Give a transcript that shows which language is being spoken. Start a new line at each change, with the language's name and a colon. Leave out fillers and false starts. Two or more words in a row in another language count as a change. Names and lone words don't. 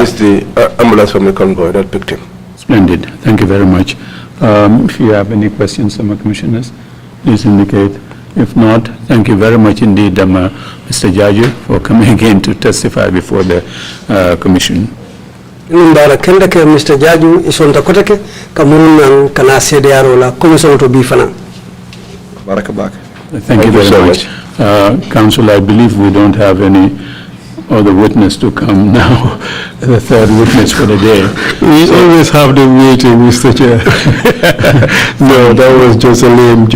English: It's the ambulance from the convoy that picked him. Splendid. Thank you very much. If you have any questions, Commissioners, please indicate. If not, thank you very much indeed, Mr. Jarju, for coming again to testify before the Commission. Mr.
Mandingo: Jarju isonta kotake kamunan kana CDRO la commission to be fana.
English: Thank you very much. Council, I believe we don't have any or the witness to come now, the third witness for the day. We always have the meeting, Mr. Chair. No, that was just a lame joke.